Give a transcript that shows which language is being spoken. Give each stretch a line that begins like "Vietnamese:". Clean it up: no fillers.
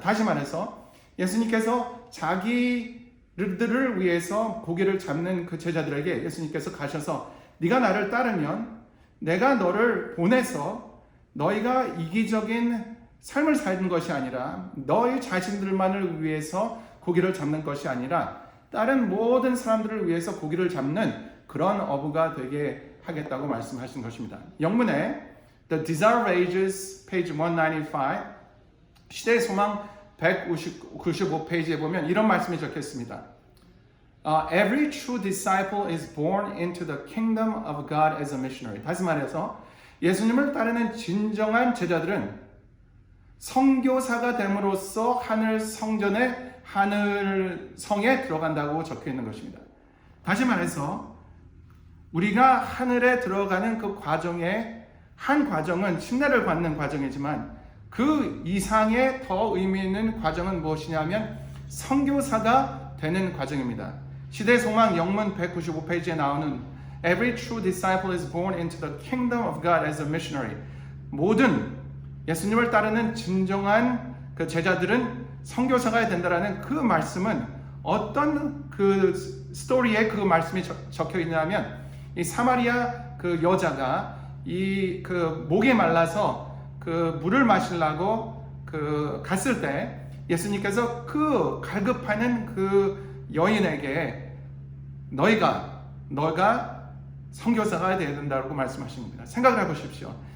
Korean: 다시 말해서 예수님께서 자기들을 위해서 고기를 잡는 그 제자들에게 예수님께서 가셔서 네가 나를 따르면 내가 너를 보내서 너희가 이기적인 삶을 사는 것이 아니라 너희 자신들만을 위해서 고기를 잡는 것이 아니라 다른 모든 사람들을 위해서 고기를 잡는 그런 어부가 되게 하겠다고 말씀하신 것입니다. 영문에 The Desire of Ages, page 195, 시대의 소망 195페이지에 보면 이런 말씀이 적혀 있습니다.
English: Every true disciple is born into the kingdom of God as a missionary.
Korean: 다시 말해서 예수님을 따르는 진정한 제자들은 선교사가 됨으로써 하늘 성전에 하늘 성에 들어간다고 적혀 있는 것입니다. 다시 말해서 우리가 하늘에 들어가는 그 과정의 한 과정은 침례를 받는 과정이지만 그 이상의 더 의미 있는 과정은 무엇이냐면 선교사가 되는 과정입니다. 시대 소망 영문 195페이지에 나오는
English: Every true disciple is born into the kingdom of God as a missionary.
Korean: 모든 예수님을 따르는 진정한 그 제자들은 선교사가 된다라는 그 말씀은 어떤 그 스토리에 그 말씀이 적혀 있냐면 이 사마리아 그 여자가 이 그 목이 말라서 그 물을 마시려고 그 갔을 때 예수님께서 그 갈급하는 그 여인에게 너가 선교사가 되어야 된다고 말씀하신 겁니다. 생각을 해보십시오.